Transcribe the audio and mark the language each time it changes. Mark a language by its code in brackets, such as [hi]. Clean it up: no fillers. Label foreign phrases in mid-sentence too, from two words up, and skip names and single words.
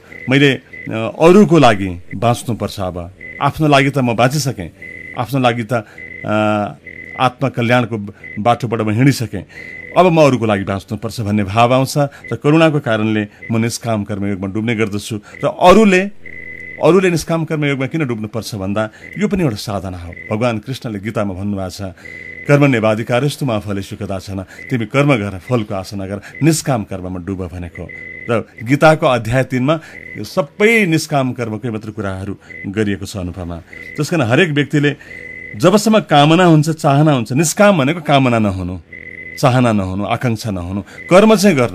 [ne] मैले अरूको लागि बाँच्नुपर्छ। अब आफ्नो लागि त म बाँचिसकेँ, आफ्नो लागि त आत्मकल्याणको बाटोबाट म हिँडिसकेँ, अब म अरूको लागि बाँच्नुपर्छ भन्ने भाव आउँछ र करुणाको कारणले म निष्काम कर्मयोगमा डुब्ने गर्दछु। र अरूले निष्काम कर्मयोगमा किन डुब्नुपर्छ भन्दा यो पनि एउटा साधना हो। भगवान कृष्णले गीतामा भन्नुभएको छ, [sa] कर्म नेवाधिकारस्तु मा फलेषु कदाचन, [ne] तिमी कर्म गर फलको आशा नगर, निष्काम कर्ममा डुब भनेको। र गीताको अध्याय 3 मा सबै निष्काम कर्मकै मात्र कुराहरू गरिएको छ अनुपमा। त्यसकारण हरेक व्यक्तिले जबसम्म कामना हुन्छ, चाहना हुन्छ, निष्काम भनेको कामना नहुनु, चाहना नहुनु, आकांक्षा नहुनु, कर्म चाहिँ गर्नु।